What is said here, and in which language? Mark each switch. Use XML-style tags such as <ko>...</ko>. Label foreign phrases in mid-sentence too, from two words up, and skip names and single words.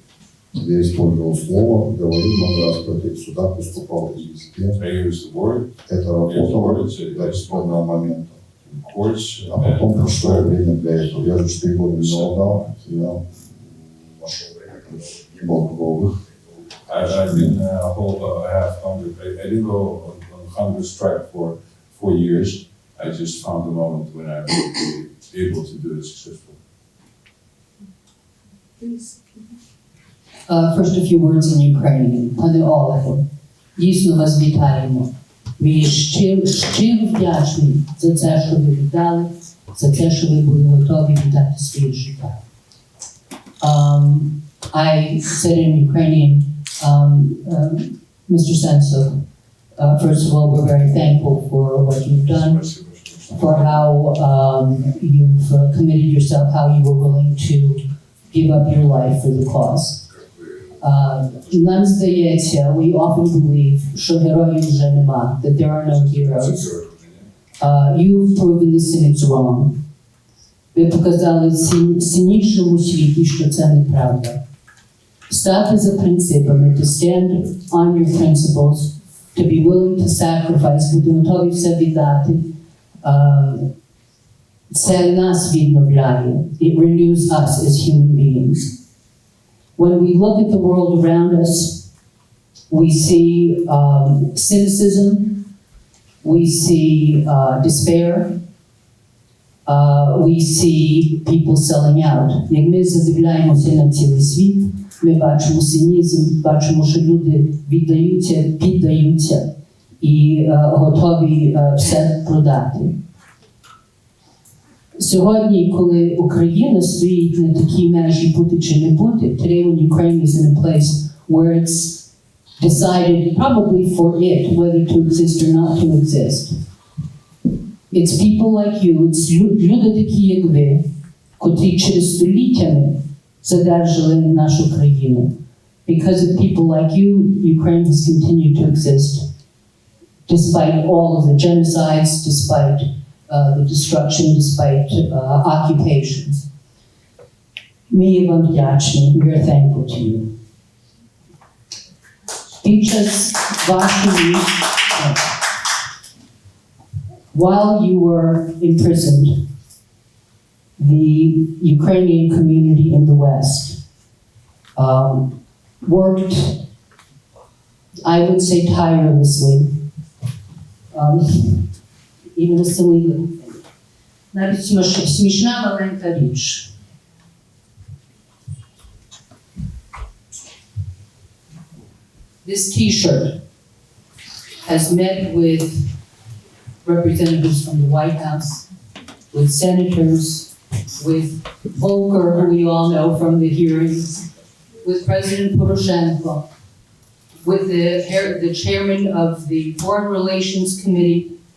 <ru>Я использовал слово, говорил много раз, когда я сюда поступал в языке.</ru> <en>I used the word</en> <ru>Это работало до исходного момента.</ru> <en>in courts,</en> <ru>А потом прошло время для этого. Я же 4 года не голодал, я нашел время, когда не было другого выхода.</ru> <en>I didn't have hunger. I didn't go on hunger strike for 4 years. I just found a moment when I would be able to do it successfully. Please. First a few words in Ukrainian.</en> <uk>Пане Олегу, дійсно вас вітаємо. Ми щиро вдячні за це, що ви віддали, за те, що ви були готові віддати своє життя.</uk> <en>I said in Ukrainian, Mr. Sentsov, first of all, we're very thankful for what you've done, for how you've committed yourself, how you were willing to give up your life for the cause.</en> <uk>Нам здається,</uk> <en>we often believe,</en> <uk>що героїв вже нема,</uk> <en>that there are no heroes. You've proven the cynics wrong.</en> <uk>Ви показали цинічному світі, що це неправда. Стати за принципами,</uk> <en>to stand on your principles, to be willing to sacrifice,</en> <uk>бути готові все віддати, це нас відновляє.</uk> <en>It renews us as human beings. When we look at the world around us, we see cynicism, we see despair, we see people selling out.</en> <uk>Як ми задивляємося на цілий світ, ми бачимо цинізм, бачимо, що люди віддаються, піддаються і готові все продати. Сьогодні, коли Україна стоїть на такій межі бути чи не бути,</uk> <en>today when Ukraine is in a place where it's decided probably for it whether to exist or not to exist. It's people like you, it's</en> <uk>люди такі, як ви, котрі через століттями задержали нашу країну.</uk> <en>Because of people like you, Ukraine has continued to exist despite all of the genocides, despite the destruction, despite occupations. We are thankful to you.</en> <uk>під час вашої,</uk> <en>while you were imprisoned, the Ukrainian community in the West worked, I would say tirelessly, even a silly little thing.</en> <uk>Навіть смішна маленька річ.</uk> <en>This T-shirt has met with representatives from the White House, with senators, with Volker, who we all know from the hearings, with President Poroshenko, with the chairman of the Foreign Relations Committee.</en>